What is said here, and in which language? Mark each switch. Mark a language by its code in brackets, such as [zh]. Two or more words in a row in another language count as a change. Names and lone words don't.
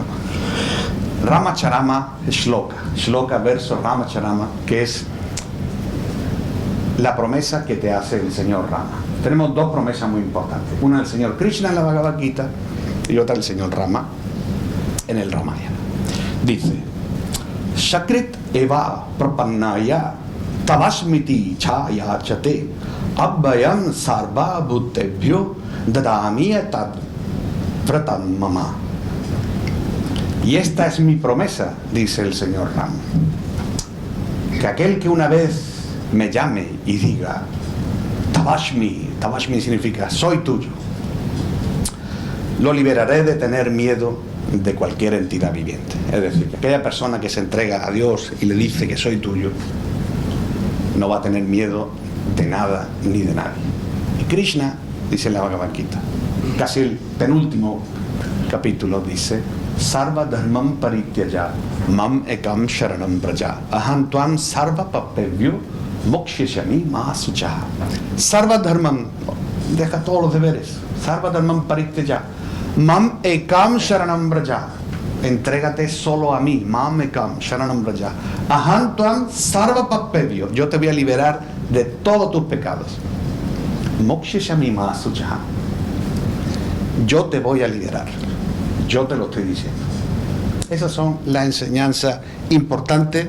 [sa] Ramacharama Shloka, Shloka [es] verso Ramacharama, que es la promesa que te hace el señor Rama. Tenemos dos promesas muy importantes, una del señor Krishna en la Bhagavad Gita y otra del señor Rama en el Ramayana. Dice, [sa] Shakrit eva prapannaya tavasmiti chaya chate abhayam sarva bhuttebhyo dadami tad vratam mama. [es] Y esta es mi promesa, dice el señor Rama, que aquel que una vez me llame y diga Tavashmi, Tavashmi significa soy tuyo, lo liberaré de tener miedo de cualquier entidad viviente. Es decir, que aquella persona que se entrega a Dios y le dice que soy tuyo no va a tener miedo de nada ni de nadie. Y Krishna dice en la Bhagavad Gita, casi el penúltimo capítulo, dice [sa] Sarva dharmam parityaja mam ekam sharanam braja aham tvam sarva papevyo mokshishami masucha. Sarva dharmam, [es] deja todos los deberes. [sa] Sarva dharmam parityaja mam ekam sharanam braja. [es] Entrégate solo a mí. [sa] Mamekam, Sharanam Braja. Aham Tuam Sarva Papevyo. [es] Yo te voy a liberar de todos tus pecados. [sa] Moksheshamima Suchaha. [es] Yo te voy a liberar. Yo te lo estoy diciendo. Esas son las enseñanzas importantes.